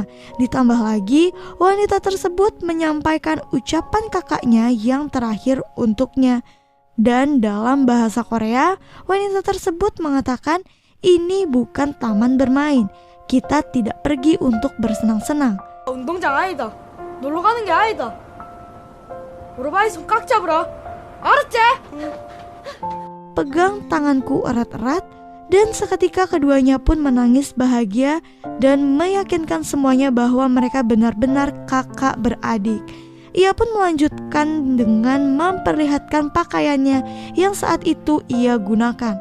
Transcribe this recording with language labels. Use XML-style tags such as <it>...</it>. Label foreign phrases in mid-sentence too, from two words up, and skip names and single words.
<id>Ditambah lagi, wanita tersebut menyampaikan ucapan kakaknya yang terakhir untuknya. Dan dalam bahasa Korea, wanita tersebut mengatakan, "Ini bukan taman bermain. Kita tidak pergi untuk bersenang-senang.</id> <ko>운동장 아니다. 놀러 가는 게 아니다. 우리 바위 손 꽉 잡으라. 알았지?</ko> <id>Pegang tanganku erat-erat, dan seketika keduanya pun menangis bahagia dan meyakinkan semuanya bahwa mereka benar-benar kakak beradik. Ia pun melanjutkan dengan memperlihatkan pakaiannya yang saat itu ia gunakan.</id>